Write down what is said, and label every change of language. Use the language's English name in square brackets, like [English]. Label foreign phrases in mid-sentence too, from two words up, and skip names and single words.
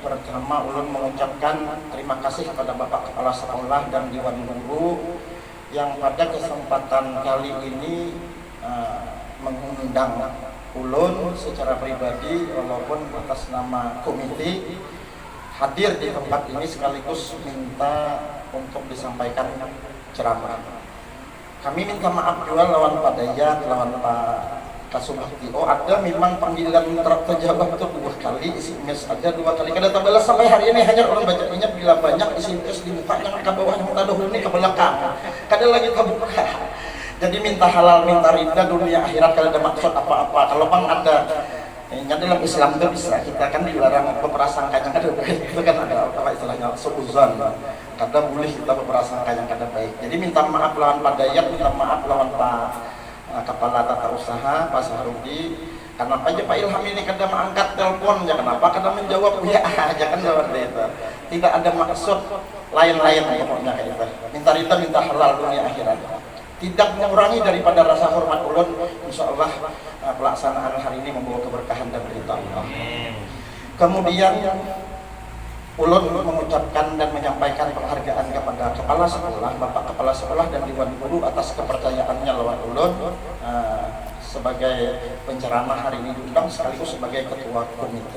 [Indonesian] Pertama, ulun mengucapkan terima kasih kepada Bapak Kepala Sekolah dan Dewan Guru yang pada kesempatan kali ini mengundang ulun secara pribadi walaupun atas nama komite hadir di tempat ini, sekaligus minta untuk disampaikan ceramah. Kami minta maaf juga lawan Pak Dayat, lawan Pak Kasubakti. Oh, ada memang panggilan terjawab itu 2 kali, isi mes ada 2 kali. Kada terbalas sampai hari ini, hanya orang bacanya bila banyak isi mes di muka yang ke bawah, yang dahulu ini ke belakang. Kada lagi terbuka. Jadi minta halal, minta ridha dunia akhirat, kalau ada maksud apa-apa. Kalau bang ada, dalam Islam itu bisa kita kan dilarang berprasangka yang kada baik. Itu kan ada apa istilahnya suuzon. Kada boleh kita berprasangka yang kada baik. Jadi minta maaf lawan Pak Dayat, minta maaf lawan Pak Kepala Tata Usaha, Pak Sahrudi. Kenapa aja Pak Ilham ini kada mengangkat teleponnya? Kenapa kada menjawab ya aja kan seperti itu. Tidak ada maksud lain-lain pokoknya kayak gitu. Minta ridha, minta halal dunia akhirat. Tidak mengurangi daripada rasa hormat ulun. [Arabic] Insya Allah [Indonesian] pelaksanaan hari ini membawa keberkahan dan ridha Allah. Kemudian ulun mengucapkan dan menyampaikan penghargaan kepada Kepala Sekolah, Bapak Kepala Sekolah dan Dewan Guru atas kepercayaannya lawan ulun sebagai penceramah hari ini diundang sekaligus sebagai ketua komite.